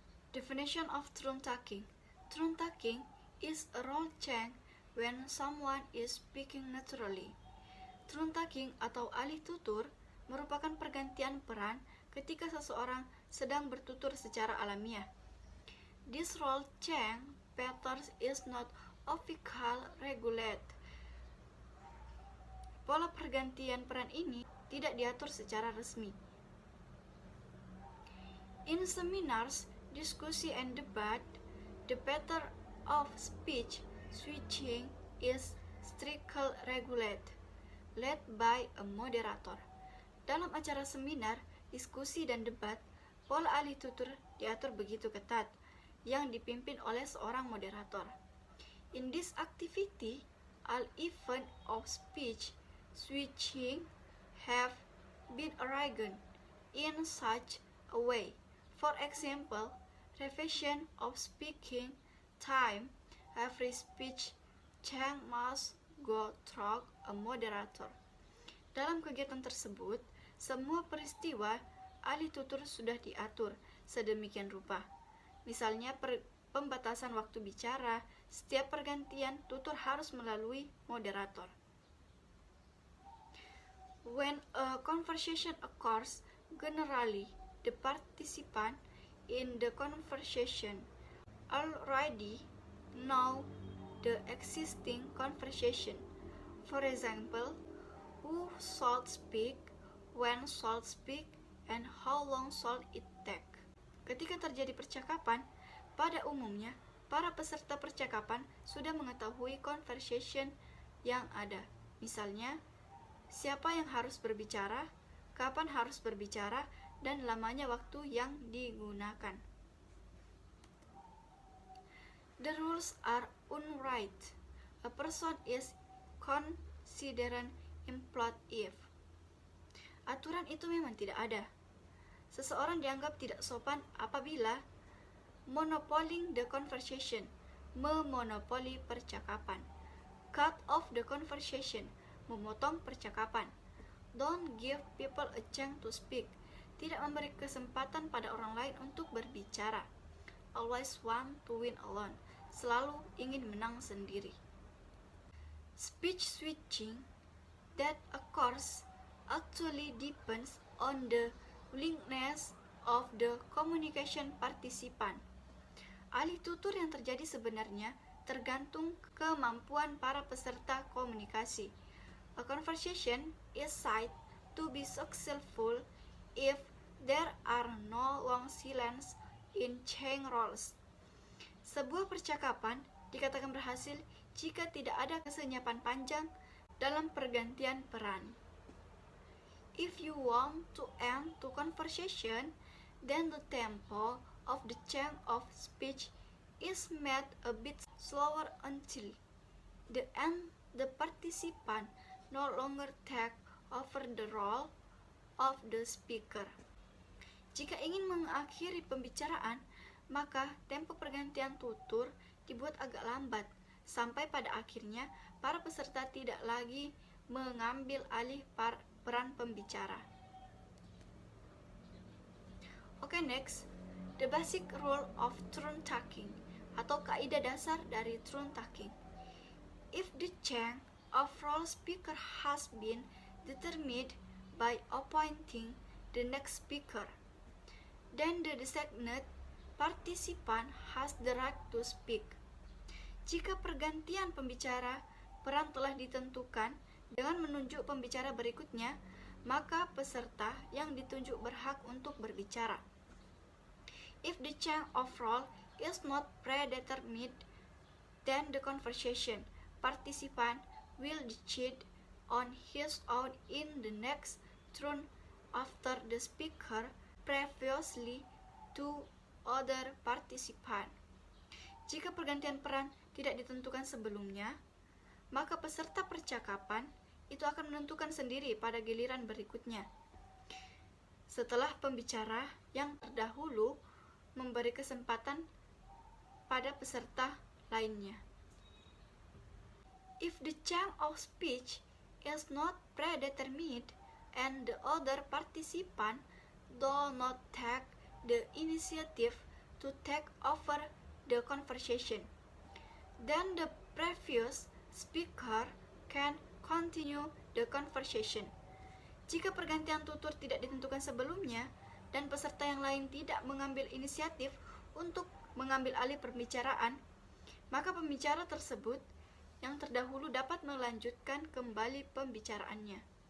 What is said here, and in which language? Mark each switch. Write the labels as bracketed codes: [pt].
[en] Definition of turn taking. Turn taking is a role change when someone is speaking naturally. [id] Turn taking atau alih tutur merupakan pergantian peran ketika seseorang sedang bertutur secara alamiah. [en] This role change pattern is not officially regulated. [id] Pola pergantian peran ini tidak diatur secara resmi. [en] In seminars, diskusi and debat, the pattern of speech switching is strictly regulated, led by a moderator. [id] Dalam acara seminar, diskusi dan debat, pola alih tutur diatur begitu ketat, yang dipimpin oleh seorang moderator. [en] In this activity, all events of speech switching have been arranged in such a way. For example, revision of speaking time, every speech change must go through a moderator. [id] Dalam kegiatan tersebut, semua peristiwa alih tutur sudah diatur sedemikian rupa. Misalnya pembatasan waktu bicara, setiap pergantian tutur harus melalui moderator. [en] When a conversation occurs, generally the participant in the conversation already know the existing conversation. For example, who should speak, when should speak, and how long should it take. [id] Ketika terjadi percakapan, pada umumnya para peserta percakapan sudah mengetahui conversation yang ada. Misalnya, siapa yang harus berbicara, kapan harus berbicara, dan lamanya waktu yang digunakan. [en] The rules are unwritten. A person is considered implied if. [id] Aturan itu memang tidak ada. Seseorang dianggap tidak sopan apabila [en] monopoling the conversation, [id] memonopoli percakapan. [en] Cut off the conversation, [id] memotong percakapan. [en] Don't give people a chance to speak, [id] tidak memberi kesempatan pada orang lain untuk berbicara. [en] Always want to win alone, [id] selalu ingin menang sendiri. [en] Speech switching that occurs actually depends on the willingness of the communication participant. [id] Alih tutur yang terjadi sebenarnya tergantung kemampuan para peserta komunikasi. [en] A conversation is said to be successful if there are no long silence in change roles. [id] Sebuah percakapan dikatakan berhasil jika tidak ada kesenyapan panjang dalam pergantian peran. [en] If you want to end the conversation, then the tempo of the change of speech is made a bit slower until the end the participant no longer take over the role of the speaker. [id] Jika ingin mengakhiri pembicaraan, maka tempo pergantian tutur dibuat agak lambat, sampai pada akhirnya para peserta tidak lagi mengambil alih peran pembicara. [en] Oke, next, the basic rule of turn taking [id] atau kaidah dasar dari [en] turn taking. If the change of role speaker has been determined by appointing the next speaker, then the designated participant has the right to speak. [id] Jika pergantian pembicara peran telah ditentukan dengan menunjuk pembicara berikutnya, maka peserta yang ditunjuk berhak untuk berbicara. [en] If the change of role is not predetermined, then the conversation participant will decide on his own in the next turn after the speaker previously to other participant. [id] Jika pergantian peran tidak ditentukan sebelumnya, maka peserta percakapan itu akan menentukan sendiri pada giliran berikutnya. Setelah pembicara yang terdahulu memberi kesempatan pada peserta lainnya. [en] If the chunk of speech is not predetermined and the other participant do not take the initiative to take over the conversation, then the previous speaker can continue the conversation. [id] Jika pergantian tutur tidak ditentukan sebelumnya dan peserta yang lain tidak mengambil inisiatif untuk mengambil alih pembicaraan, maka pembicara tersebut yang terdahulu dapat melanjutkan kembali pembicaraannya.